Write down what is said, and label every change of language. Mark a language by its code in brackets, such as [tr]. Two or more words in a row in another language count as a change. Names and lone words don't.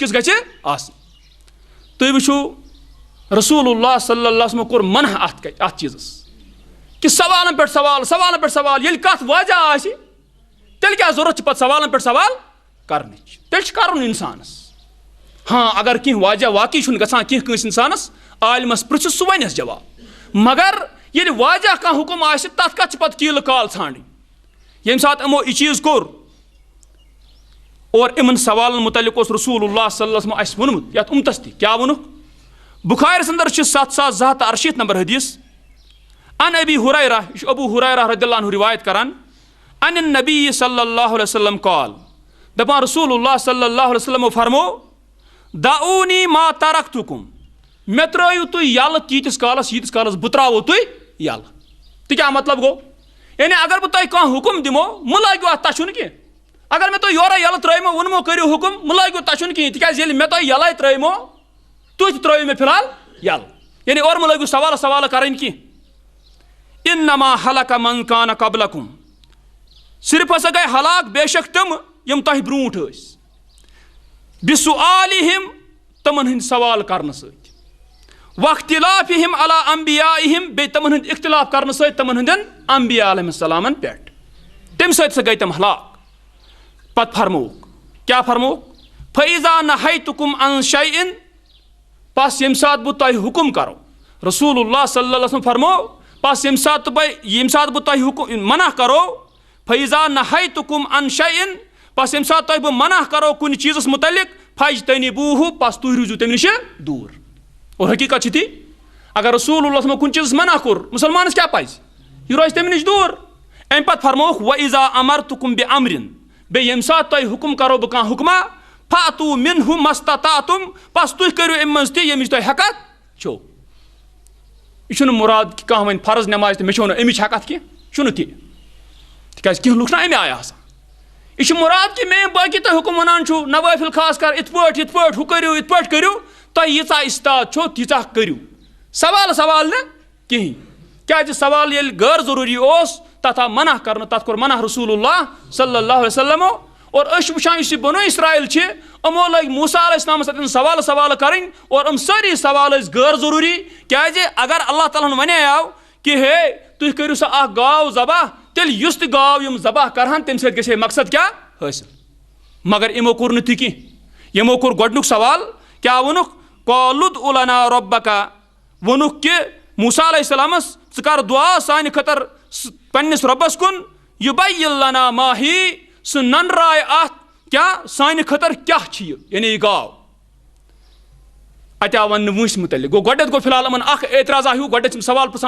[ks] کِژھ گژھِ آسٕنۍ تُہۍ وٕچھِو رسول اللہ صلی اللہ علیہ وسلمو کوٚر منع اتھ چیٖزس کہِ سوالن پٮ۪ٹھ سوال ییٚلہِ کتھ واضح آسہِ تیٚلہِ کیٛاہ ضروٗرت چھِ پتہٕ سوالن پٮ۪ٹھ سوال کرنٕچ تیٚلہِ چھُ کرُن انسانس ہاں اگر کینٛہہ واضح واقعی چھُنہٕ گژھان کینٛہہ کٲنٛسہِ انسانس عالمس پرژھِس سُہ ونٮ۪س جواب مگر ییٚلہِ واضح کانٛہہ حُکُم آسہِ تتھ کتھ چھِ پتہٕ کیٖلہٕ کال ژھانڈٕنۍ ییٚمہِ ساتہٕ یِمو یہِ چیٖز کوٚر اور یِمن سوالن متعلق اوس رسول اللہ صلی اللہ علیہ وسلم اسہِ ووٚنمُت یتھ اُمتس تہِ کیٛاہ ووٚنُکھ بُخارِیس انٛدر چھِ 7268 نمبر حدیث ان ابی ہُریرہ یہِ چھُ ابو ہُریرہ [ar] رضی اللہ عنہ [ks] روایت کران [ar] ان النبی صلی اللہ علیہ وسلم قال [ks] دپان رسول اللہ صلی اللہ علیہ وسلمو فرمو [ar] دعونی ما ترکتکم [ks] مےٚ ترٲیِو تُہۍ یلہٕ تیٖتِس کالس بہٕ تراوو تُہۍ یلہٕ تہِ کیٛاہ مطلب گوٚو یعنی اگر بہٕ تۄہہِ کانٛہہ حُکُم دِمو مہٕ لٲگِو اتھ تَشُن کینٛہہ اگر مےٚ تۄہہِ یورے یلہٕ ترٲیمو ووٚنمو کٔرِو حُکُم مہٕ لٲگِو تَشُن کِہیٖنۍ تِکیٛازِ ییٚلہِ مےٚ تۄہہِ یلے ترٲیمو تُہۍ تہِ ترٲیِو مےٚ فِلحال یلہٕ یعنی اورٕ مہٕ لٲگِو سوالہٕ کرٕنۍ کینٛہہ [ar] انما ہلک من کان قبلکم [ks] صرف ہسا گٔے ہلاک بے شک تِم یِم تۄہہِ برونٛٹھ ٲسۍ بِسُعالِہِم تِمن ہٕنٛدۍ سوال کرنہٕ سۭتۍ واختِلافِہِم علی انبیائہِم بیٚیہِ تِمن ہٕنٛدۍ اختِلاف کرنہٕ سۭتۍ تِمن ہٕنٛدٮ۪ن انبیا علیہِم السلامن پٮ۪ٹھ تمہِ سۭتۍ ہسا گٔے تِم ہلاک پتہٕ فرمووُکھ کیٛاہ فرمووُکھ [ar] فَإِذَا نَہَیْتُکُم عَن شَیْءٍ [ks] پس ییٚمہِ ساتہٕ بہٕ تۄہہِ حُکُم کرو رسول اللہ صلی اللہ علیہ وسلم فرمو پس ییٚمہِ ساتہٕ بہٕ تۄہہِ منع کرو [ar] فَإِذَا نَہَیْتُکُم عَن شَیْءٍ [ks] پس ییٚمہِ ساتہٕ تۄہہِ بہٕ منع کرو کُنہِ چیٖزس مُتعلق فَاجتَنِبوٗہُ پس تُہۍ روٗزِو تمہِ نِش دوٗر اور حقیٖقت چھِ تی اگر رسول اللہ صلی کُنہِ چیٖزس منع کوٚر مُسلمانس کیٛاہ پزِ یہِ روزِ تمہِ نِش دوٗر امہِ پتہٕ فرمووُکھ [ar] وَإِذَا أَمَرتُکُم بِأَمرٍ [ks] بیٚیہِ ییٚمہِ ساتہٕ تۄہہِ حُکُم کرو بہٕ کانٛہہ حُکما [ar] فَأْتُوا مِنْهُ مَا اسْتَطَعْتُم [ks] پس تُہۍ کٔرِو امہِ منٛز تہِ ییٚمِچ تۄہہِ ہٮ۪کتھ چھو یہ مراد کہ کھانا ون فرض نماز تو مے امچ حقت کی تہ تکیاز کینٛہہ لُکھ نا امہِ آیہِ آسان یہ مراد کہ میں باقی تہ حکم ونان چھو نوافل خاص کر ات پٲٹھۍ ہُہ کٔرِو یِتھ پٲٹھۍ کٔرِو تۄہہِ ییٖژاہ استاد چھو تیٖژاہ کٔرِو سوال نہ کِہیٖنۍ کیٛازِ سوال ییٚلہِ غٲر ضروٗری اوس تتھ آو منع کرنہٕ تتھ کوٚر منع رسول اللہ صلی اللہ علیہ وسلمو اور أسۍ وٕچھان یُس یہِ بنو اسرائیل چھِ یِمو لٔگۍ موسیٰ علیہ السلامس اتٮ۪ن سوال کرٕنۍ اور سٲری سوال ٲسۍ غٲر ضروٗری کیٛازِ اگر اللہ تعالیٰ ہن وَنیو کہ ہے تُہۍ کٔرِو سا اکھ گاو ذبح تیٚلہِ یُس تہِ گاو یِم ذبح کرہن تمہِ سۭتۍ گژھِ ہے مقصد کیٛاہ حٲصِل مگر یِمو کوٚر نہٕ تہِ کینٛہہ یِمو کوٚر گۄڈنیُک سوال کیٛاہ ووٚنُکھ [ar] قالُ ادع لنا ربک [ks] ووٚنُکھ کہ موسیٰ علیہ السلامس ژٕ کر دعا سانہِ خٲطرٕ پننِس رۄبس کُن [ar] یُبین لنا ما ہی [ks] سُہ ننرایہِ اتھ کیٛاہ سانہِ خٲطرٕ کیٛاہ چھِ یہِ یعنی یہِ گاو اتہِ آو وننہٕ وٲنٛسہِ متعلق گوٚو گۄڈنیٚتھ گوٚو فِلحال یِمن اکھ اعتراضا ہیوٗ گۄڈنیٚتھ سوال پرژھان